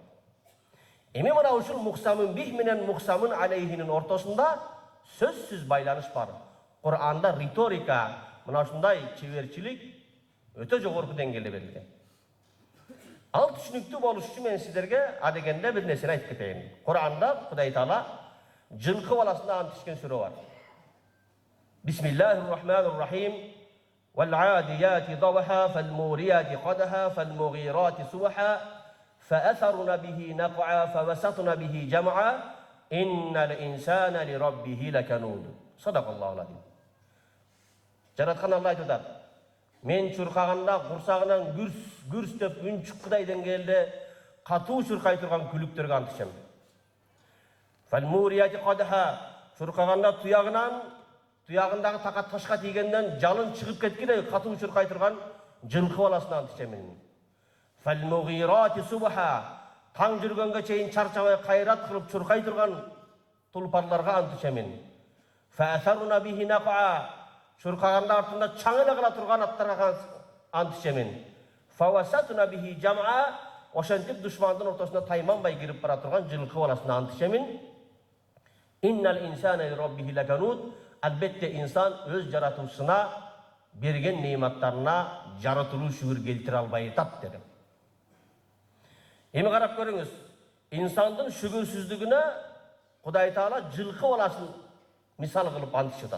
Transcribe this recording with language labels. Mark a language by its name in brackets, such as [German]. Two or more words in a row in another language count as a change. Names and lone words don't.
[Kyrgyz] Эми мына ушул [Arabic] مقسم به [Kyrgyz] менен муксамун алейхинин ортосунда сөзсүз байланыш бар. Кур'анда риторика, мына ушундай чеберчилик өтө жогорку деңгээлде берилген. Ал түшүнүктүү болуш үчүн мен сиздерге адегенде бир нерсени айтып кетейин. Кур'анда Кудай Таала жылкы баласына ант ичкен сүрө бар. [Arabic] بسم الله الرحمن الرحيم. والعاديات ضبحا فالموريات قدحا فالمغيرات صبحا فأثرن به نقعا فوسطن به جمعا إن الإنسان لربه لكنود صدق الله العظيم. [Kyrgyz] Жараткан Алла айтат: мен чуркаганда курсагынан гүрс деп үн чыккыдай деңгээлде катуу чуркай турган күлүктөргө ант ичем. [Arabic] فالموريات قدحا, [Kyrgyz] чуркаганда туягындагы такат ташка тийгенден жалын чыгып кеткидей катуу чуркай турган жылкы баласына ант ичем. [Arabic] فالمغيرات صبحا, [Kyrgyz] таң жүргөнгө чейин чарчабай кайрат кылып чуркай турган тулпарларга ант ичем. [Arabic] فأثرن به نقعا, [Kyrgyz] чуркаганда артында чаң эле кыла турган аттарга ант ичем. [Arabic] فوسطن به جمعا, [Kyrgyz] ошентип душмандын ортосуна тайманбай кирип бара турган жылкы баласына ант ичем. [Arabic] إن الإنسان لربه لكنود, [Kyrgyz] албетте инсан өз жаратуусуна берген нематтарына жаратылуу шүгүр келтире албай атат деди. Эми карап көрүңүз, инсандын шүгүрсүздүгүнө Кудай Таала жылкы баласын мисал кылып ант ичет.